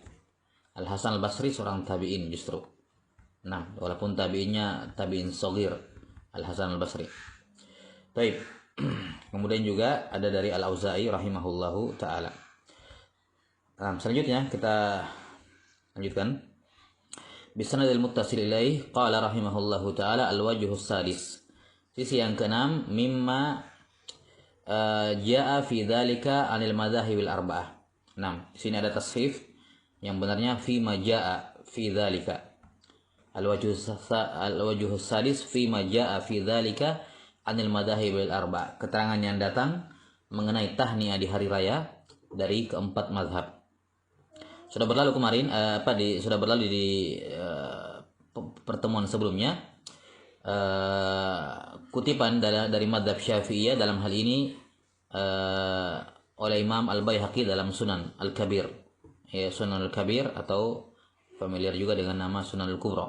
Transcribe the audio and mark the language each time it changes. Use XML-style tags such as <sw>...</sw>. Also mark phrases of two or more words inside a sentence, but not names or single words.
<id>Al-Hasan al-Basri seorang tabi'in justru. Nah, walaupun tabi'innya</id> <ar>تابعي صغير,</ar> <id>Al-Hasan al-Basri. Baik. Kemudian juga ada dari Al-Auza'i</id> <ar>رحمه الله تعالى.</ar> <id>Nah, selanjutnya kita lanjutkan.</id> <ar>بسنده المتصل إليه قال رحمه الله تعالى الوجه السادس.</ar> <id>Sisi yang ke-6</id> <ar>مما جاء في ذلك عن المذاهب الأربعة.</ar> <id>Nah, di sini ada tasrif yang benarnya</id> <ar>فيما جاء في ذلك. الوجه السادس فيما جاء في ذلك عن المذاهب الأربع',</ar> <id>keterangan yang datang mengenai tahniah di hari raya dari keempat mazhab. Sudah berlalu kemarin sudah berlalu di pertemuan sebelumnya kutipan dari mazhab Syafi'iyah dalam hal ini oleh Imam Al-Baihaqi dalam Sunan Al-Kabir ya, Sunan Al-Kabir atau familiar juga dengan nama Sunan Al-Kubra.</id>